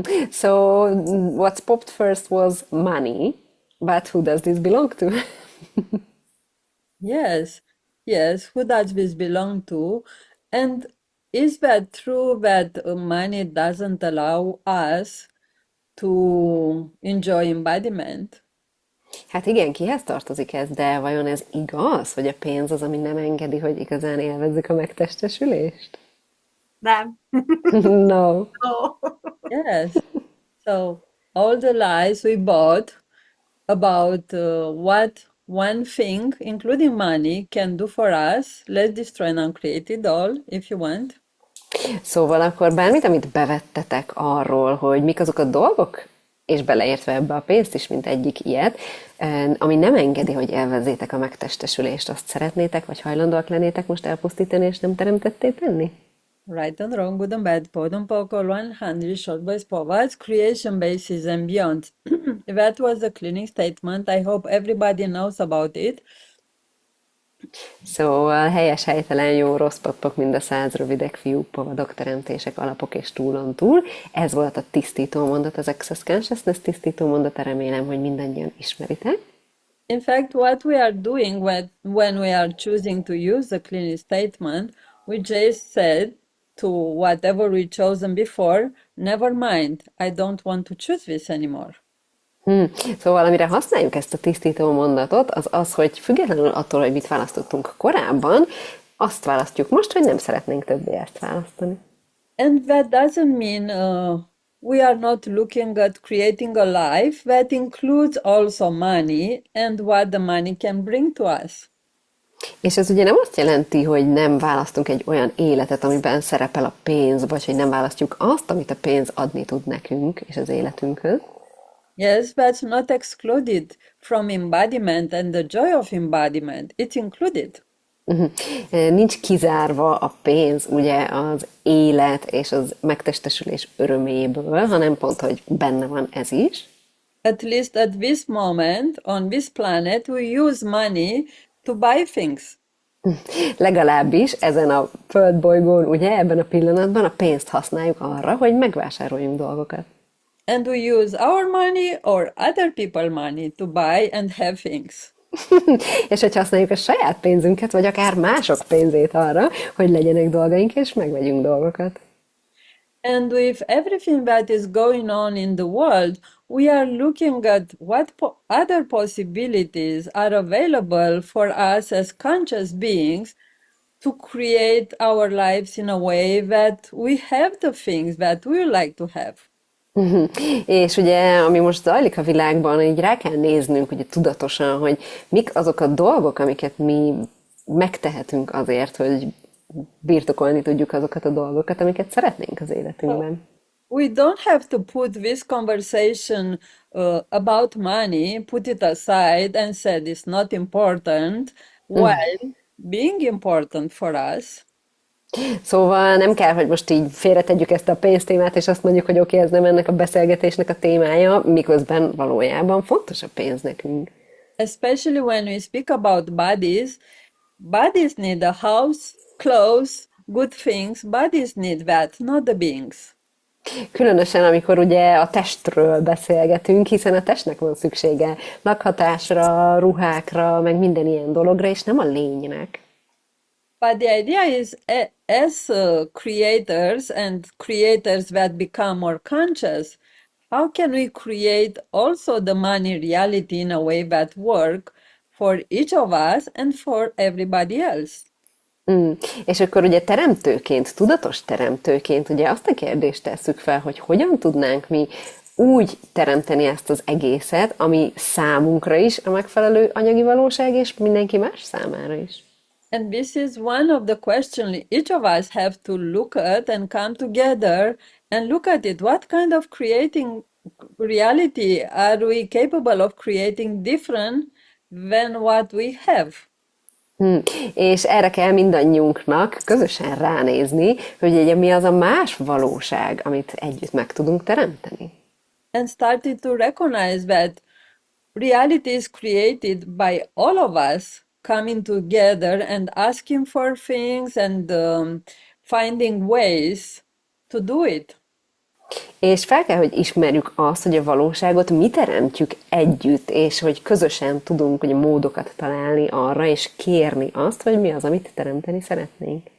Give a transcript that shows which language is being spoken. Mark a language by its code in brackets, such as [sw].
[en] So what's popped first was money, but who does this belong to? Yes, yes, who does this belong to? And is that true that money doesn't allow us to enjoy embodiment? [hu] Hát igen, kihez tartozik ez, de vajon ez igaz, hogy a pénz az, ami nem engedi, hogy igazán élvezzük a megtestesülést? Nem. [en] No. No. Yes. So all the lies we bought about what one thing, including money, can do for us, let's destroy and uncreate it all, if you want. [hu] Szóval akkor bármit, amit bevettetek arról, hogy mik azok a dolgok, és beleértve ebbe a pénzt is, mint egyik ilyet, ami nem engedi, hogy élvezzétek a megtestesülést, azt szeretnétek, vagy hajlandóak lennétek most elpusztítani, és nem teremtetté tenni? [en] Right and wrong, good and bad, bottom poker 100, short boys, forwards, creation basis and beyond. That was the cleaning statement. I hope everybody knows about it. [hu] Szóval helyes, helytelen, jó, rossz papok, mind a 100 rövidek, fiúk, povadok, teremtések, alapok és túlon túl. Ez volt a tisztító mondat, az Access Consciousness tisztító mondata, remélem, hogy mindannyian ismeritek. [en] In fact, what we are doing when we are choosing to use the cleaning statement, we just said to whatever we chosen before, never mind, I don't want to choose this anymore. [hu] Szóval amire használjuk ezt a tisztító mondatot, az az, hogy függetlenül attól, hogy mit választottunk korábban, azt választjuk most, hogy nem szeretnénk többé ezt választani. [en] And that doesn't mean we are not looking at creating a life that includes also money and what the money can bring to us. [hu] És ez ugye nem azt jelenti, hogy nem választunk egy olyan életet, amiben szerepel a pénz, vagy hogy nem választjuk azt, amit a pénz adni tud nekünk és az életünkhöz. [en] Yes, that's not excluded from embodiment and the joy of embodiment. It's included. [hu] Nincs kizárva a pénz, ugye az élet és az megtestesülés öröméből, hanem pont, hogy benne van ez is. [en] At least at this moment on this planet, we use money to buy things. [hu] Legalábbis ezen a földbolygón, ugye, ebben a pillanatban a pénzt használjuk arra, hogy megvásároljunk dolgokat. [en] And we use our money or other people's money to buy and have things. [hu] És hogy használjuk a saját pénzünket, vagy akár mások pénzét arra, hogy legyenek dolgaink, és megvegyünk dolgokat. [en] And with everything that is going on in the world, we are looking at what other possibilities are available for us as conscious beings to create our lives in a way that we have the things that we would like to have. [hu] És ugye, ami most zajlik a világban, így rá kell néznünk ugye tudatosan, hogy mik azok a dolgok, amiket mi megtehetünk azért, hogy birtokolni tudjuk azokat a dolgokat, amiket szeretnénk az életünkben. [en] We don't have to put this conversation about money, put it aside and said it's not important, while being important for us. [hu] Szóval nem kell, hogy most így félretegyük ezt a pénztémát, és azt mondjuk, hogy oké, ez nem ennek a beszélgetésnek a témája, miközben valójában fontos a pénz nekünk. [en] Especially when we speak about bodies, bodies need a house, clothes, good things. Bodies need that, not the beings. [hu] Különösen, amikor ugye a testről beszélgetünk, hiszen a testnek van szüksége lakhatásra, ruhákra, meg minden ilyen dologra, és nem a lénynek. [en] But the idea is, as creators and creators that become more conscious, how can we create also the money reality in a way that work for each of us and for everybody else? [hu] És akkor ugye teremtőként, tudatos teremtőként ugye azt a kérdést tesszük fel, hogy hogyan tudnánk mi úgy teremteni ezt az egészet, ami számunkra is a megfelelő anyagi valóság, és mindenki más számára is. [en] And this is one of the questions each of us have to look at and come together and look at it. What kind of creating reality are we capable of creating different than what we have? [hu] És erre kell mindannyiunknak közösen ránézni, hogy ugye mi az a más valóság, amit együtt meg tudunk teremteni. [en] And started to recognize that reality is created by all of us coming together and asking for things and finding ways to do it. [hu] És fel kell, hogy ismerjük azt, hogy a valóságot mi teremtjük együtt, és hogy közösen tudunk ugye, módokat találni arra, és kérni azt, hogy mi az, amit teremteni szeretnénk.